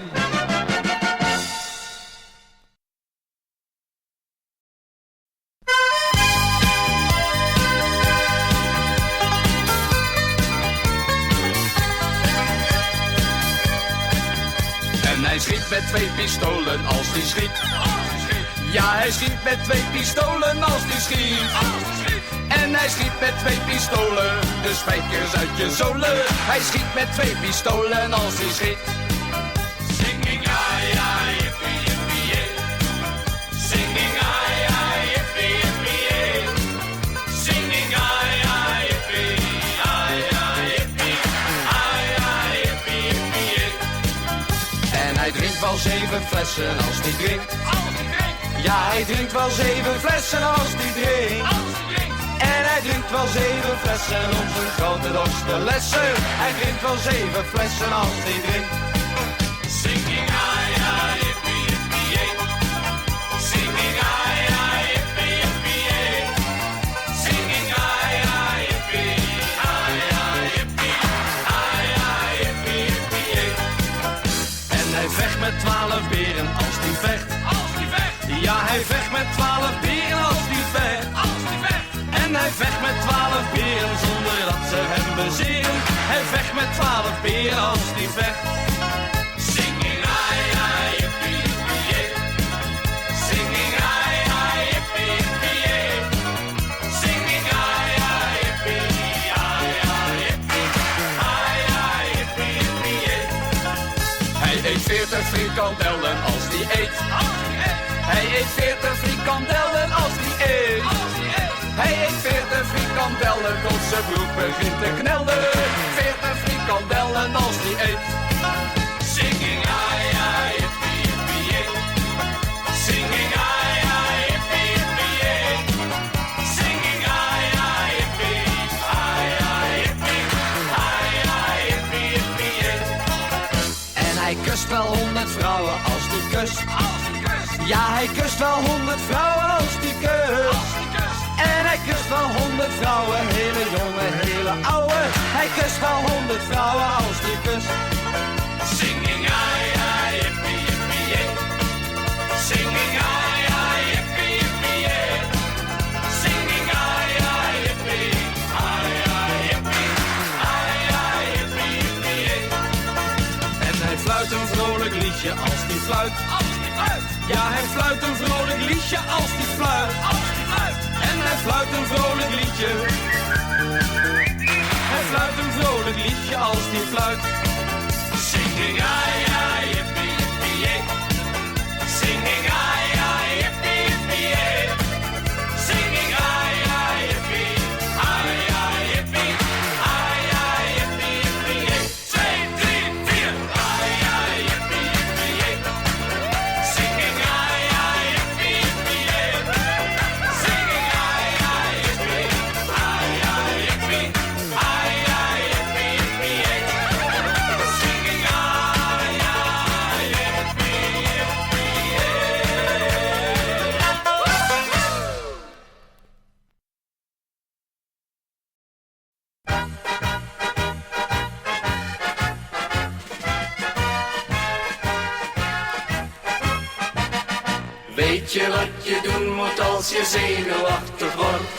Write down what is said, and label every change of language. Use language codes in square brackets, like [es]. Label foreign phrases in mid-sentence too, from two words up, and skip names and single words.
[nl] En hij schiet met 2 pistolen als die schiet. Ja, hij schiet met 2 pistolen als die schiet. En hij schiet met 2 pistolen, de spijkers uit je zolen. Hij schiet met 2 pistolen als hij schiet. [en] Singing ai ai yippie yippie yay. Singing ai ai yippie yippie yay. Singing ai ai yippie ai ai yippie ai ai yippie yippie yay. [nl] En hij drinkt wel 7 flessen als hij drinkt. Ja, hij drinkt wel 7 flessen als hij drinkt. En hij drinkt wel 7 flessen om zijn grote dorst te lessen. Hij drinkt wel 7 flessen als hij drinkt. [en] Singing ai ai yippie yippie yay. Singing ai ai yippie yippie yay. Singing ai ai yippie ai ai yippie ai ai yippie yippie yay. [nl] En hij vecht met 12 beren als hij vecht. Ja, hij vecht met 12 beren als hij vecht. En hij vecht met 12 beren zonder dat ze hem bezeren. Hij vecht met 12 beren als hij vecht. [en] Singing ai ai yippie yippie yay. Singing ai ai yippie yippie yay. Singing ai ai yippie ai ai yippie ai ai yippie yippie yay. [nl] Hij eet 40 frikandellen als hij Hij eet 40 frikandellen als hij eet. Hij eet 40 frikandellen tot zijn broek begint te knellen. 40 frikandellen als hij eet. [en] Singing ai ai yippie yippie yay. Singing ai ai yippie yippie yay. Singing ai ai yippie yippie yay. [nl] En hij kust wel 100 vrouwen als die kust. Ja, hij kust wel 100 vrouwen als die kust. En hij kust wel 100 vrouwen, hele jonge, hele oude. Hij kust wel 100 vrouwen als die kust. [en] Singing ai ai yippie yippie yay. Singing ai ai yippie yippie yay. Singing ai ai yippie yippie yay. [nl] En hij fluit een vrolijk liedje als die fluit. Ja, hij fluit een vrolijk liedje als die fluit. En hij fluit een vrolijk liedje. Hij fluit een vrolijk liedje als die fluit. [en] Singing ai ai yippie yippie yay. Singing ai ai yippie yippie yay. Singing ai ai yippie yippie yay. 2, 3, 4. Ai ai yippie yippie yay. Singing ai ai yippie yippie yay. Singing ai ai yippie yippie yay. Singing [nl] Weet je wat je doen moet als je zenuwachtig wordt?